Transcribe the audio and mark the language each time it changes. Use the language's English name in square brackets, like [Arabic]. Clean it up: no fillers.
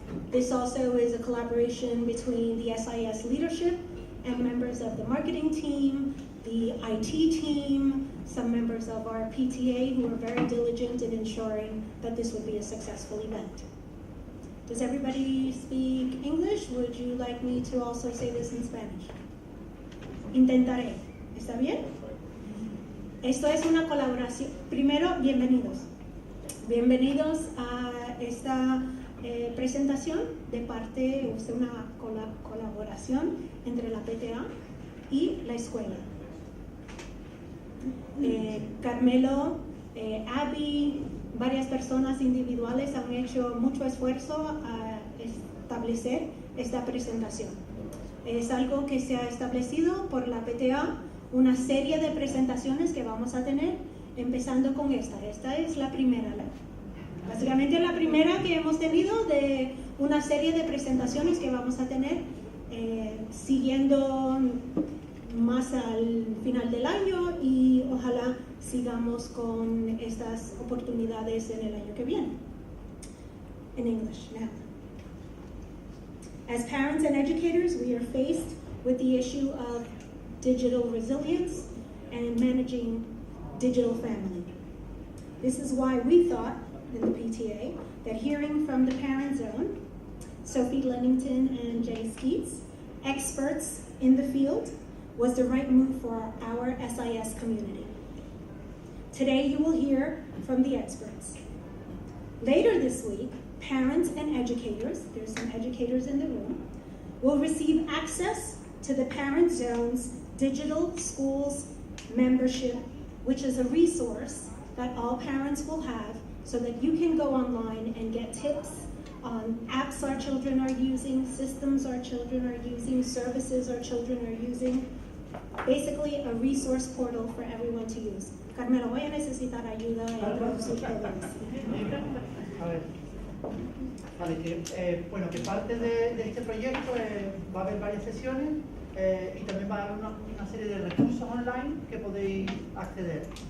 [English] This also is a collaboration between the SIS leadership and members of the marketing team, the IT team, some members of our PTA who are very diligent in ensuring that this would be a successful event. Does everybody speak English? Would you like me to also say this in Spanish? [Spanish] Intentaré. ¿Está bien? Esto es una colaboración. Primero, bienvenidos. Bienvenidos a esta presentación de parte, es una colaboración entre la PTA y la escuela. Carmelo, Abby, varias personas individuales han hecho mucho esfuerzo a establecer esta presentación. Es algo que se ha establecido por la PTA, una serie de presentaciones que vamos a tener, empezando con esta. Esta es la primera. Básicamente la primera que hemos tenido de una serie de presentaciones que vamos a tener siguiendo más al final del año y ojalá sigamos con estas oportunidades en el año que viene. [English] In English now. As parents and educators, we are faced with the issue of digital resilience and managing digital family. This is why we thought in the PTA that hearing from the ParentZone, Sophie Lennington and Jay Skeets, experts in the field, was the right move for our SIS community. Today you will hear from the experts. Later this week, parents and educators, there's some educators in the room, will receive access to the ParentZone's digital schools membership, which is a resource that all parents will have so that you can go online and get tips on apps our children are using, systems our children are using, services our children are using. Basically, a resource portal for everyone to use. [Spanish] Carmelo, voy a necesitar ayuda en traducir todo esto. A ver. Vale, bueno, que parte de este proyecto va a haber varias sesiones y también va a haber una serie de recursos online que podéis acceder.